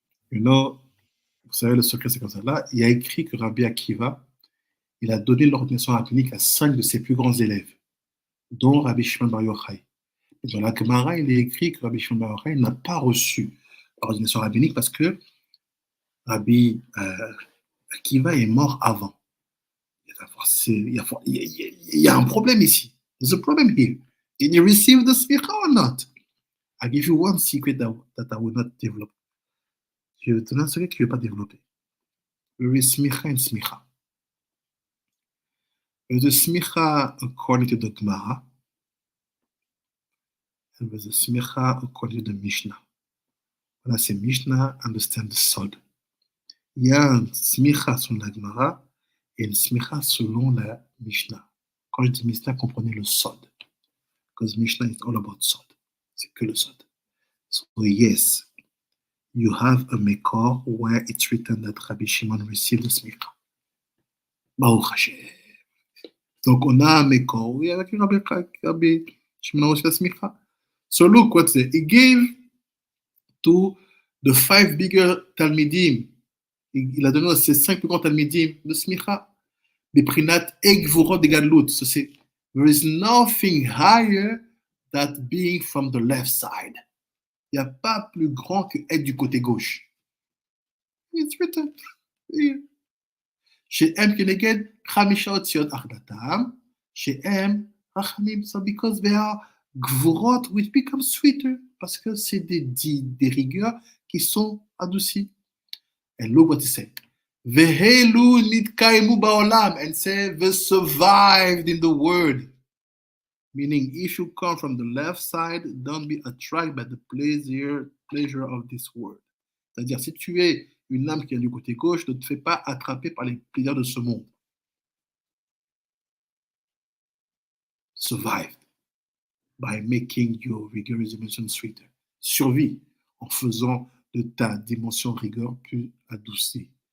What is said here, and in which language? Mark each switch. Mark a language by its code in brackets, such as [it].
[en] You know, [fr] vous savez, le secret, c'est comme ça. Là, il y a écrit que Rabbi Akiva, il a donné l'ordination rabbinique à 5 de ses plus grands élèves, dont Rabbi Shimon Bar Yochai. Dans la Gemara, il est écrit que Rabbi Shimon Bar Yochai n'a pas reçu l'ordination rabbinique parce que Rabbi Akiva est mort avant. Il y a un problème ici. [en] There's a problem here. Did you receive the smicha or not? I give you one secret that I will not develop. [fr] Je vais te donner un secret que je ne vais pas développer. [en] There is smicha and smicha. There's a smicha according to the Gemara, and there's a smicha according to the Mishnah. When I say Mishnah, understand the sod. [fr] Il y a un smicha selon la Gemara et une smicha selon la Mishnah. Quand je dis Mishnah, comprenez le sod. [en] Because Mishnah is all about sod. [fr] C'est que le sod. [en] So yes, you have a Mekor where it's written that Rabbi Shimon received the smicha. [he] Baruch Hashem. [fr] Donc on a un Mekor, oui, avec Rabbi Shimon reçu la smicha. [en] So look what's there. He gave to the 5 bigger Talmidim. [fr] Il a donné à ses 5 plus grands Talmidim de smicha. Des prinat egvurot de gadlut. [en] So c'est, there is nothing higher than being from the left side. [fr] Il n'y a pas plus grand que être du côté gauche. [en] It's written. [he] Chez M Keneged, Chamisha Otziot Achdatam. Chez M, Rachamim. [en] So because they are gvurot, which become sweeter. [fr] Parce que c'est des rigueurs qui sont adoucies. [en] And look what he said. [he] Vehelu nitkaimu ba'olam. [en] And say, they survived in the word. Meaning, if you come from the left side, don't be attracted by the pleasure of this world. [fr] C'est-à-dire, si tu es une âme qui est du côté gauche, ne te fais pas attraper par les plaisirs de ce monde. [en] Survive by making your rigorous dimension sweeter. [fr] Survie en faisant de ta dimension rigueur plus adoucie.